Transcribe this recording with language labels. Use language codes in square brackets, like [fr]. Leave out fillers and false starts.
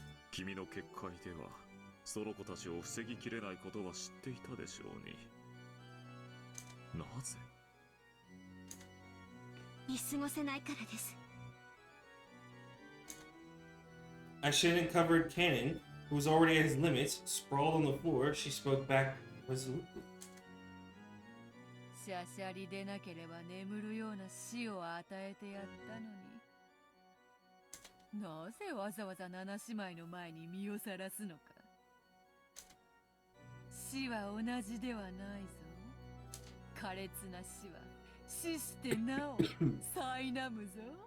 [ja] 君の結界ではその子たちを防ぎきれないことは知っていたでしょうに。なぜ？見過ごせないからです。 [en] As Shannon covered Cannon, who was already at his limits, sprawled on the floor, she spoke back resolutely. [ja] シャシャリでなければ眠るような死を与えてやったのに。なぜわざわざ七姉妹の前に身をさらすのか。死は同じではないぞ。苛烈な死は死してなお苛むぞ。